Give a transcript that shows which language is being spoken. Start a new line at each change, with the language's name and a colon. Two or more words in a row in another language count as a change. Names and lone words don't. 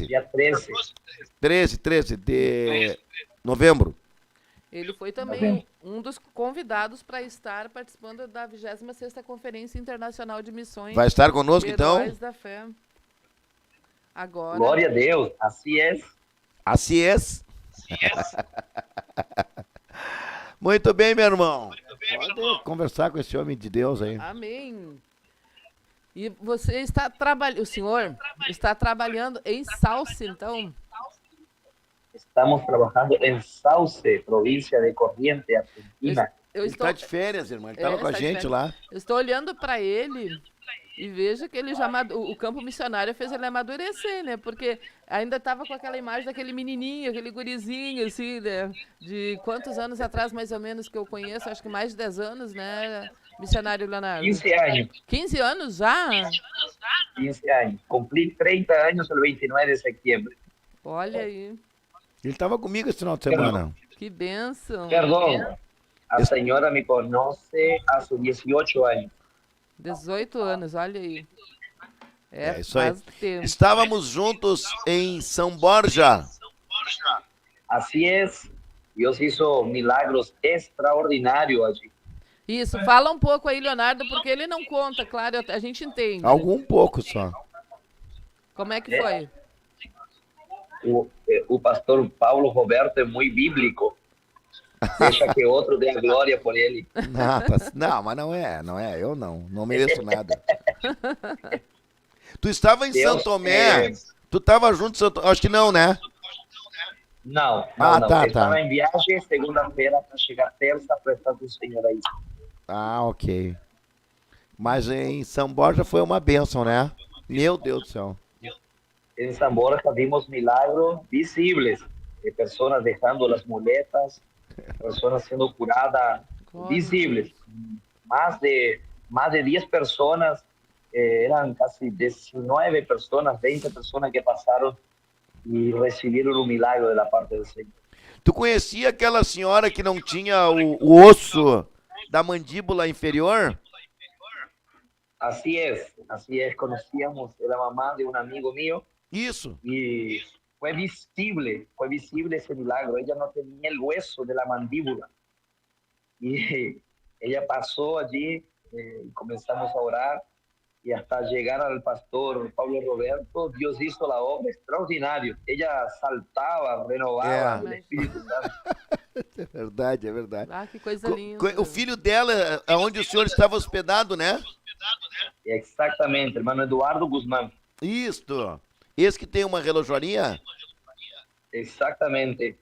Portuguese: Dia 13. 13 de novembro. Ele foi também um dos convidados para estar participando da 26ª Conferência Internacional de Missões Vai estar conosco, então? Heróis da Fé. Agora, Glória a Deus,
Spanish: así es.
Portuguese: Assim é. Muito bem, meu irmão. Pode conversar com esse homem de Deus aí. amém. E você está trabalhando, o senhor está trabalhando em Sauce, então?
Spanish: Estamos trabajando en Sauce, provincia de Corrientes, Argentina.
Portuguese: Eu Ele estou, está de férias, irmão. Ele estava com a está de gente férias. lá. Eu estou olhando para ele e vejo que ele já o campo missionário fez ele amadurecer, né? Porque ainda estava com aquela imagem daquele menininho, aquele gurizinho, assim, né? De quantos anos atrás, mais ou menos, que eu conheço, acho que mais de 10 anos, né, missionário Leonardo?
Spanish: 15 años,
Portuguese: 15 anos já?
Spanish: 15 años. Cumplí 30 años el 29 de septiembre.
Portuguese: Olha aí, Ele estava comigo esse final de semana. que bênção.
Spanish: Perdón, la señora me conoce hace 18 años.
Portuguese: 18 anos, olha aí. É isso aí. faz tempo. Estávamos juntos em São Borja.
Spanish: Así es, Dios hizo milagros extraordinarios allí.
Portuguese: Isso, fala um pouco aí, Leonardo, porque ele não conta, claro, a gente entende. Algum pouco só. Como é que foi? O pastor
Spanish: Paulo Roberto es muy bíblico.
Portuguese: Deixa que outro dê a glória por ele. Não, mas não é. Eu não mereço nada. Tu estava em Deus São Tomé. Tu estava junto em São Tomé. Acho que não, né? Não, Ah, não. tá, Estava tá. em viagem segunda-feira para chegar terça para estar com o Senhor aí. Ah, ok. Mas em São Borja foi uma bênção, né? Meu Deus do céu.
Spanish: En San Borja vimos milagros visibles de personas dejando las muletas, personas siendo curadas visibles. Más de 10 personas, eran casi 19 personas, 20 personas que pasaron y recibieron un milagro de la parte del Señor.
Portuguese: Tu conhecia aquela senhora que não tinha o osso da mandíbula inferior?
Spanish: Así es, conocíamos a la mamá de un amigo mío
Portuguese: Isso.
Spanish: y fue visible ese milagro. Ella no tenía el hueso de la mandíbula. Y ella pasó allí y comenzamos a orar. Y hasta llegar al pastor Pablo Roberto, Dios hizo la obra extraordinario.
Portuguese: Ella saltava, renovava o Espírito Santo. É verdade, é verdade. Ah, que coisa linda. O filho dela, onde o senhor estava hospedado, né? Exatamente, irmão Eduardo Guzmán. Isto. Esse que tem uma relojoaria? Exatamente.